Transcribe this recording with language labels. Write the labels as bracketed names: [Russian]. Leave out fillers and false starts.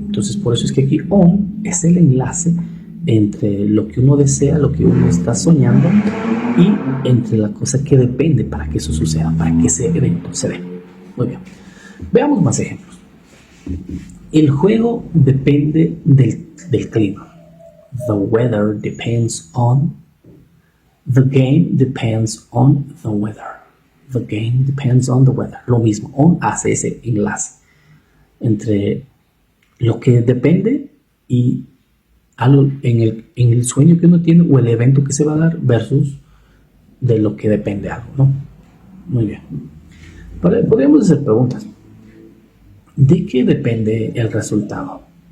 [Spanish] Entonces, por eso es que aquí on es el enlace entre lo que uno desea, lo que uno está soñando y entre la cosa que depende para que eso suceda, para que ese evento se dé. Muy bien. Veamos más ejemplos. El juego depende del clima. [English] The weather depends on. The game depends on the weather. The game depends on the weather. [Spanish] Lo mismo, on hace ese enlace entre lo que depende y algo en el sueño que uno tiene o el evento que se va a dar versus de lo que depende algo, ¿no? Muy bien. Podríamos hacer preguntas. ¿De qué depende el resultado?